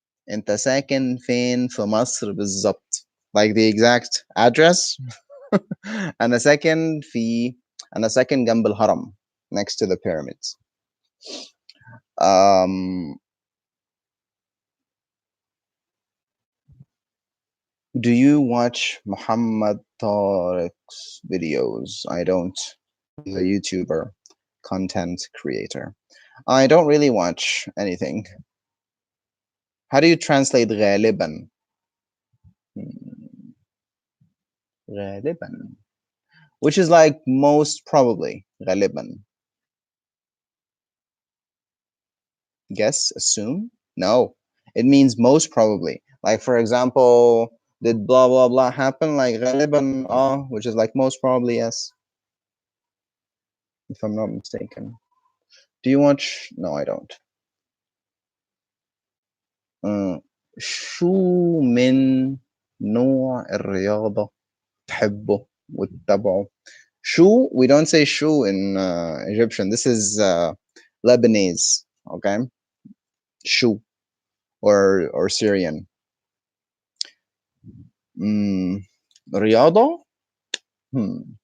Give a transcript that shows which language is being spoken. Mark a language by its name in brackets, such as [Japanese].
[Arabic] انت ساكن فين في مصر بالظبط? [English] Like the exact address. [Arabic] انا ساكن في انا ساكن جنب الهرم, [English] next to the pyramids. Um, do you watch Muhammad Tariq's videos? I don't. He's a YouTuber, content creator. I don't really watch anything. How do you translate غالبا? [Arabic] غالبا. [English] Which is like most probably. [Arabic] غالبا. [English] Guess, assume? No. It means most probably. Like for example, did blah blah blah happen? Like غالبا which is like most probably yes. If I'm not mistaken. Do you watch? No, I don't. [Arabic] شو من نوع الرياضة تحبه وتتابعه? [English] Shu, we don't say shu in Egyptian. This is Lebanese, okay? Shu or Syrian. Riyadh? Hmm.